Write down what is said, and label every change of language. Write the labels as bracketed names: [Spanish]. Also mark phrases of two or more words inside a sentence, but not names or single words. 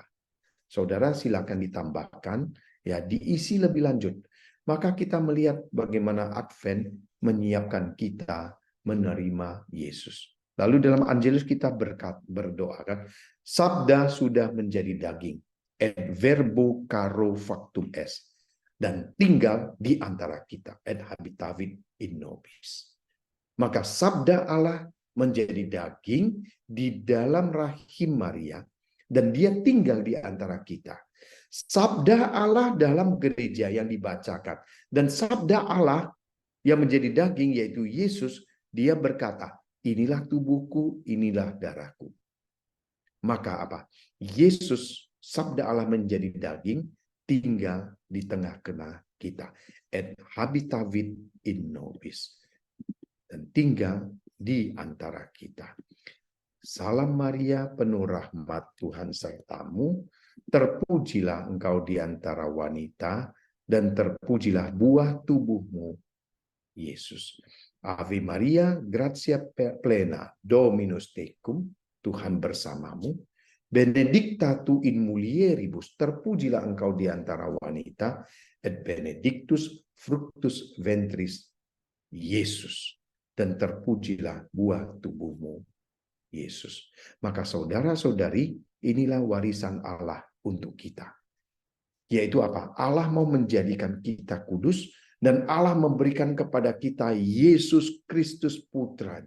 [Indonesian] Saudara silakan ditambahkan, ya diisi lebih lanjut. Maka kita melihat bagaimana Advent menyiapkan kita menerima Yesus. Lalu dalam Angelus kita berdoa kan, sabda sudah menjadi daging, [Latin] et verbo caro factum est, [Indonesian] dan tinggal di antara kita, [Latin] et habitavit in nobis. [Indonesian] Maka sabda Allah menjadi daging di dalam rahim Maria, dan dia tinggal di antara kita. Sabda Allah dalam gereja yang dibacakan, dan sabda Allah yang menjadi daging yaitu Yesus, dia berkata, inilah tubuhku, inilah darahku. Maka apa? Yesus, sabda Allah menjadi daging, tinggal di tengah-tengah kita. [Latin] Et habitavit in nobis. [Indonesian] Dan tinggal di antara kita. Salam Maria, penuh rahmat Tuhan sertamu, terpujilah engkau di antara wanita, dan terpujilah buah tubuhmu, Yesus. [Latin] Ave Maria, gratia plena, Dominus tecum, [Indonesian] Tuhan bersamamu. [Latin] Benedicta tu in mulieribus, [Indonesian] terpujilah engkau di antara wanita, [Latin] et benedictus fructus ventris, [Indonesian] Yesus. Dan terpujilah buah tubuhmu, Yesus. Maka saudara-saudari, inilah warisan Allah untuk kita. Yaitu apa? Allah mau menjadikan kita kudus, dan Allah memberikan kepada kita Yesus Kristus putranya.